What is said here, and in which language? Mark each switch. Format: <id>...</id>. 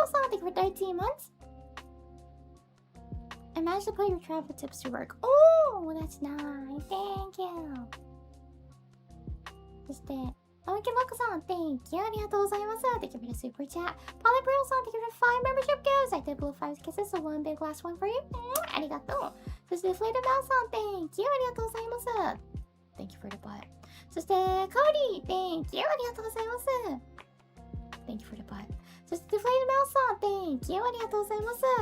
<en>Thank you for 13 months. I managed to put your travel tips to work. Oh, that's nice. Thank you.</en> <ja>そして、青木まこさん、</ja> <en>Thank you.</en> <ja>ありがとうございます。</ja> <en>Thank you for the super chat. Polybro さん、Thank you for the 5 membership gifts. I did blow 5 kisses, so one big last one for you.</en> <ja>ありがとう。そして、Flated Mouse さん、</ja> <en>Thank you.</en> <ja>ありがとうございます。</ja> <en>Thank you for the butt. そして、Cody, Thank you.</en> <ja>ありがとうございます。</ja> <en>Thank you for the butt.</en> <ja>そして、Flated Mouse さん、</ja> <en>Thank you.</en> <ja>ありがとうございます。</ja>